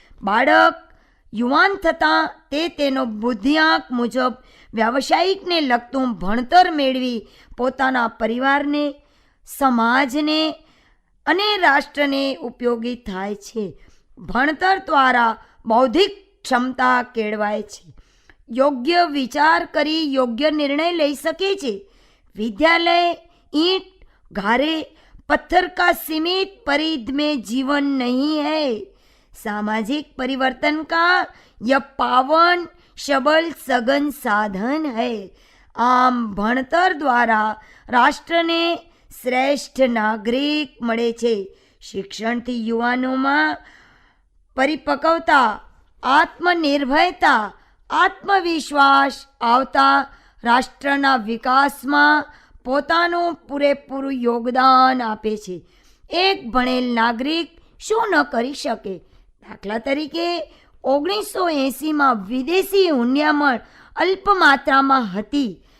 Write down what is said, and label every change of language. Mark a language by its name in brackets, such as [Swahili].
[Gujarati] બાળક યુવાન થતાં તે તેનો બુદ્ધિઆંક મુજબ વ્યાવસાયિકને લગતું ભણતર મેળવી પોતાના પરિવારને, સમાજને અને રાષ્ટ્રને ઉપયોગી થાય છે. ભણતર દ્વારા બૌદ્ધિક ક્ષમતા કેળવાય છે. યોગ્ય વિચાર કરી યોગ્ય નિર્ણય લઈ શકે છે. [Hindi] विद्यालय ईंट घारे पत्थर का सीमित परिध में जीवन नहीं है. सामाजिक परिवर्तन का यह पावन सबल सघन साधन है. [Gujarati] आम भणतर द्वारा राष्ट्रने श्रेष्ठ नागरिक મળે છે. શિક્ષણથી યુવાનોમાં પરિપક્વતા, આત્મનિર્ભરતા, આત્મવિશ્વાસ આવતા રાષ્ટ્રના વિકાસમાં પોતાનું પૂરેપૂરું યોગદાન આપે છે. એક ભણેલ નાગરિક શું ન કરી શકે? દાખલા તરીકે 1980માં વિદેશી હુંડિયામણ અલ્પ માત્રામાં હતી.